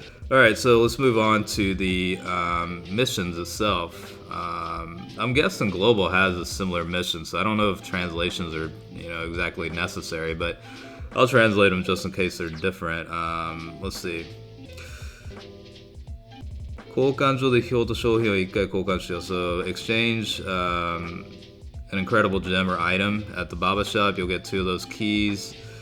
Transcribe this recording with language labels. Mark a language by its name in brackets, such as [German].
[English] Alright, so let's move on to the missions itself. I'm guessing Global has a similar mission, so I don't know if translations are exactly necessary, but I'll translate them just in case they're different. Let's see. [Japanese] 交換所で票と商品を1回交換しよう. [English] So exchange an incredible gem or item at the Baba shop, you'll get 2 of those keys.